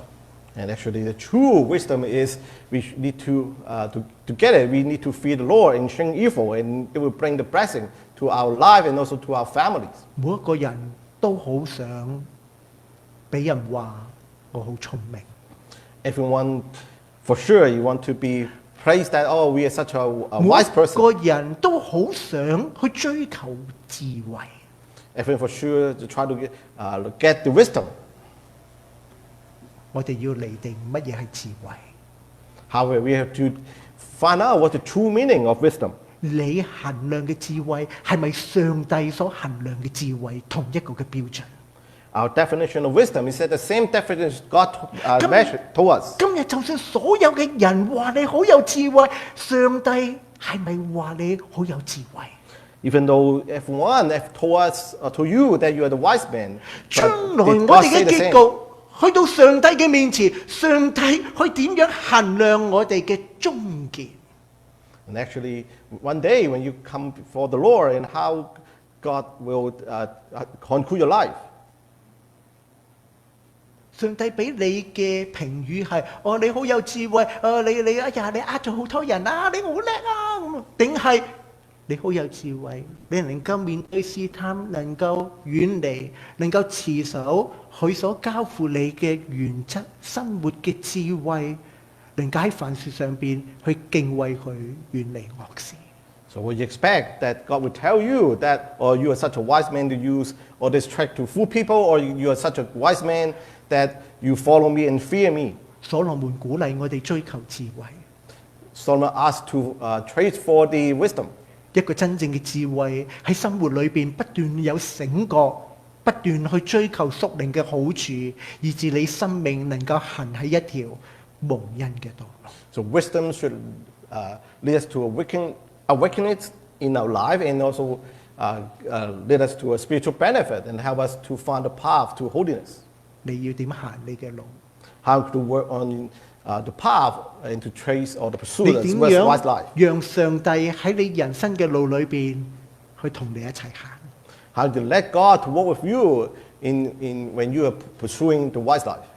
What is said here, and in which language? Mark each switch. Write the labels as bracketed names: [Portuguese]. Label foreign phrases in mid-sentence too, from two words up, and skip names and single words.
[English] And actually, the true wisdom is we need to get it. We need to fear the Lord and shun evil, and it will bring the blessing to our life and also to our families. [Cantonese] 每一個人都好想俾人話我好聰明。 [English] Everyone, for sure, you want to be praised that we are such a wise person. [Cantonese] 每個人都好想去追求智慧。 [English] Everyone, for sure, to try to get the wisdom. [Cantonese] 我哋要釐定乜嘢係智慧。 [English] However, we have to find out what the true meaning of wisdom. [Cantonese] 你衡量嘅智慧係咪上帝所衡量嘅智慧同一個嘅標準？ [English] Our definition of wisdom is that the same definition God measured to us. [Cantonese] 今日就算所有嘅人話你好有智慧，上帝係咪話你好有智慧？ [English] Even though everyone have told us to you that you are the wise man, [Cantonese] 將來我哋嘅結局去到上帝嘅面前，上帝去點樣衡量我哋嘅終結？ [English] And actually, one day when you come before the Lord, and how God will conclude your life. [Cantonese] 上帝俾你嘅評語係：你好有智慧，你哎呀，你呃咗好多人啊，你好叻啊咁，定係你好有智慧，你能夠面對試探，能夠遠離，能夠持守佢所交付你嘅原則、生活嘅智慧，能夠喺凡事上邊去敬畏佢，遠離惡事。 [English] So would you expect that God would tell you that, or you are such a wise man to use all this trick to fool people, or you are such a wise man that you follow me and fear me? [Cantonese] 所羅門鼓勵我哋追求智慧。 [English] Solomon asked to trace for the wisdom. [Cantonese] 一個真正嘅智慧喺生活裏邊不斷有醒覺，不斷去追求屬靈嘅好處，以致你生命能夠行喺一條蒙恩嘅道路。 [English] So wisdom should lead us to awaken it in our life, and also lead us to a spiritual benefit and help us to find a path to holiness. [Cantonese] 你要點行你嘅路？ [English] How to work on the path and to trace or to pursue [Cantonese] 你 [English] the [Cantonese] 點 [English] wise [Cantonese] 樣 [English] life. [Cantonese] 讓上帝喺你人生嘅路裏邊去同你一齊行？ [English] How to let God to work with you in when you are pursuing the wise life.